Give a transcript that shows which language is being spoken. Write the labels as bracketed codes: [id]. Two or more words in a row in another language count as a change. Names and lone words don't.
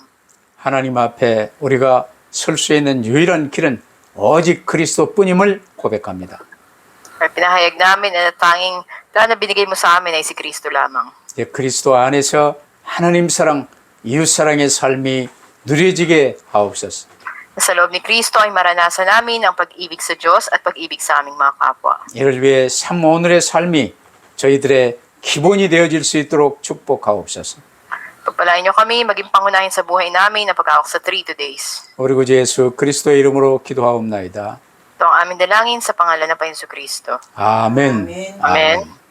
[ko] 하나님 앞에 우리가 설 수 있는 유일한 길은 오직 그리스도뿐임을 고백합니다. [tl] At pinahayag namin na tanging daan na binigay mo sa amin ay si Kristo lamang. [ko] 그리스도 안에서 하나님 사랑, 이웃 사랑의 삶이 누려지게 하옵소서. [tl] Sa loob ni Kristo ay maranasan namin ang pag-ibig sa Diyos at pag-ibig sa aming mga kapwa. [ko] 이를 위해 삶 오늘의 삶이 저희들의 기본이 되어질 수 있도록 축복하옵소서. [tl] Pagpalain niyo kami, maging pangunahin sa buhay namin ang pag-aawak sa 3 days. [ko] 우리 구주 예수 그리스도의 이름으로 기도하옵나이다. [tl] Ito ang aming dalangin sa pangalan ng Panginoon Kristo. [ko] 아멘. [tl] Amen.